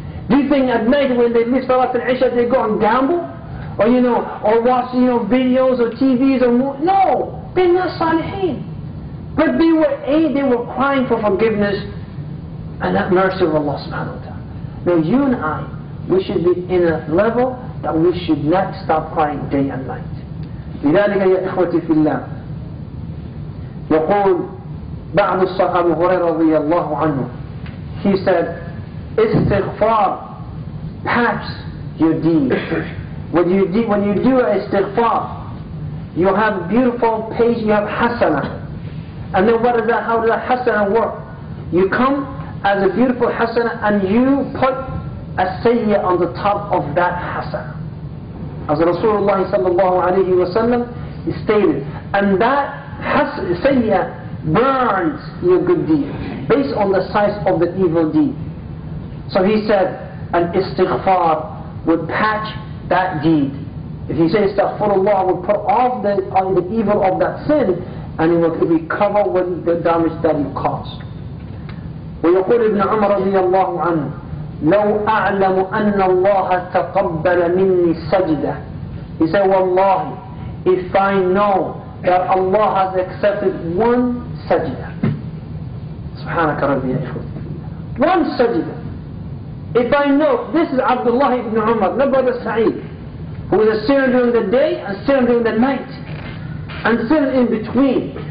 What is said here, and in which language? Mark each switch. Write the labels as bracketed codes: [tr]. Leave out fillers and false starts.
[en] Do you think at night when they miss Salat al-Isha they go and gamble? Or or watch videos or TVs or movies? No, they're not salihin. But they were crying for forgiveness and that mercy of Allah subhanahu wa ta'ala. Now you and I, we should be in a level that we should not stop crying day and night. [ar] لذلك يا إخوتي في الله يقول بعض الصحابة أبو هريرة رضي الله عنه, [en] he said, istighfar patch your deed. When you do istighfar, you have a beautiful page, you have hasana. And then how does that hasana work? You come as a beautiful hasana and you put a sayyah on the top of that hasana. As Rasulullah sallallahu alayhi wa sallam stated. And that sayyah burns your good deed based on the size of the evil deed. So he said, an istighfar would patch that deed. If you say astaghfirullah, would put off the evil of that sin, and it will recover with the damage that you caused. [ar] ويقول ابن عمر رضي الله عنه لو أعلم أن الله تقبل مني سجدة. [en] He said, Wallahi, if I know that Allah has accepted one sajda. [ar] Subhanaka Rabbi ya ikhwati. [en] One sajda. If I know, this is Abdullah ibn Umar, not brother Saciid, who is a sinner during the day and sinner during the night, and sinner in between.